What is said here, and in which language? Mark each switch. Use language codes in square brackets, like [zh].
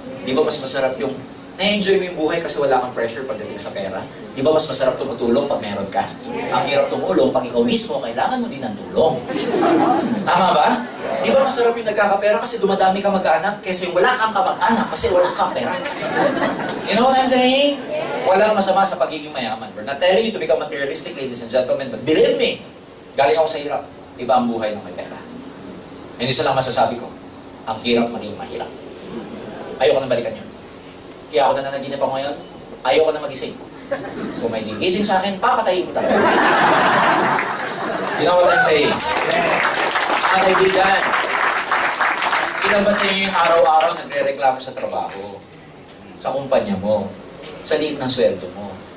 [tl] Di ba mas masarap yung na-enjoy mo yung buhay kasi wala kang pressure pagdating sa pera? Di ba mas masarap tumutulong pag meron ka? Ang hirap tumulong pag ikaw mismo, kailangan mo din ng tulong. Tama ba? Di ba masarap yung nagkakapera kasi dumadami ka mag-anak kaysa yung wala kang kamag-anak kasi wala kang pera? [en] You know what I'm saying? Walang masama sa pagiging mayaman. We're not telling you to become materialistic, ladies and gentlemen, but believe me, galing ako sa hirap. [tl] Iba ang buhay ng may pera. Hindi sa lang masasabi ko, ang hirap maging mahirap. Ayoko na balikan yun. Kaya ako na nanaginip ako ngayon, ayoko na magising. Kung may gigising sa akin, papatayin ko talaga. You know what I'm saying? Mga kaibigan, ilan ba sa inyo yung araw-araw nagre-reklamo sa trabaho, sa kumpanya mo, sa liit ng sweldo mo?